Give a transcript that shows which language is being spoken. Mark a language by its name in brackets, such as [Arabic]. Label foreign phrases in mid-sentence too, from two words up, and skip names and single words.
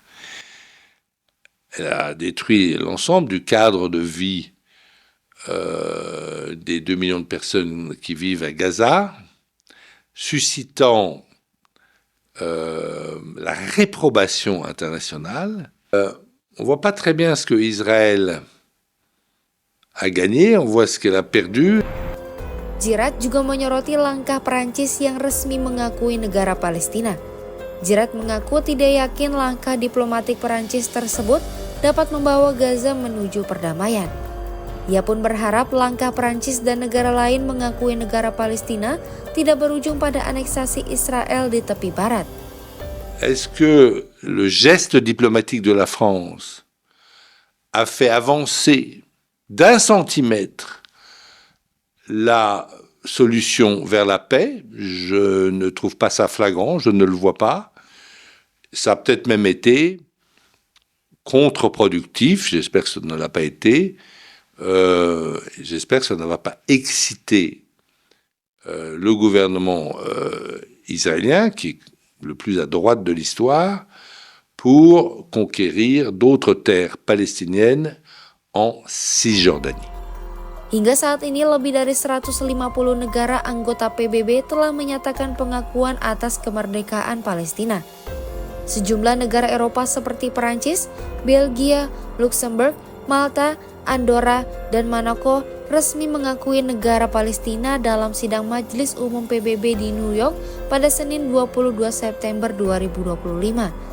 [French] Elle a détruit l'ensemble du cadre de vie des 2 millions de personnes qui vivent à Gaza, suscitant la réprobation internationale. On ne voit pas très bien ce que Israël a gagné, on voit ce qu'elle a perdu. [Indonesian] Girard juga menyoroti langkah Perancis yang resmi mengakui negara Palestina. Girard mengaku tidak yakin langkah diplomatik Perancis tersebut dapat membawa Gaza menuju perdamaian. Ia pun berharap langkah Perancis dan negara lain mengakui negara Palestina tidak berujung pada aneksasi Israel di tepi barat. [French] Est-ce que le geste diplomatique de la France a fait avancer d'1 centimètre la solution vers la paix? Je ne trouve pas ça flagrant, je ne le vois pas. Ça a peut-être même été contre-productif, j'espère que ça ne l'a pas été. J'espère que ça ne va pas exciter le gouvernement israélien, qui est le plus à droite de l'histoire, pour conquérir d'autres terres palestiniennes en Cisjordanie. [Indonesian] Hingga saat ini lebih dari 150 negara anggota PBB telah menyatakan pengakuan atas kemerdekaan Palestina. Sejumlah negara Eropa seperti Perancis, Belgia, Luxembourg, Malta, Andorra, dan Monaco resmi mengakui negara Palestina dalam sidang Majelis Umum PBB di New York pada Senin 22 September 2025.